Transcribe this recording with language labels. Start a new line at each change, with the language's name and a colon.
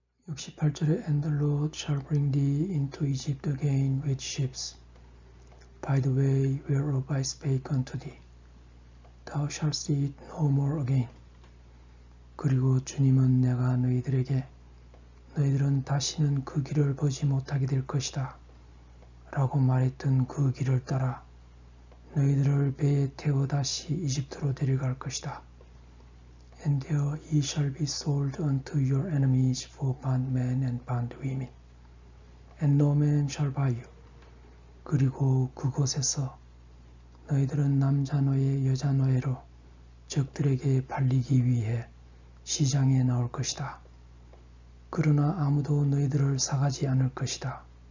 Korean: 68절에
English: And the Lord shall bring thee into Egypt again with ships, by the way whereof I spake unto thee. Thou shalt see it no more again.
Korean: 그리고 주님은 내가 너희들에게 너희들은 다시는 그 길을 보지 못하게 될 것이다. 라고 말했던 그 길을 따라 너희들을 배에 태워 다시 이집트로 데려갈 것이다.
English: And there ye shall be sold unto your enemies for bondmen and bondwomen, and no man shall buy you.
Korean: 그리고 그곳에서 너희들은 남자 노예 여자 노예로 적들에게 팔리기 위해 시장에 나올 것이다. 그러나 아무도 너희들을 사가지 않을 것이다.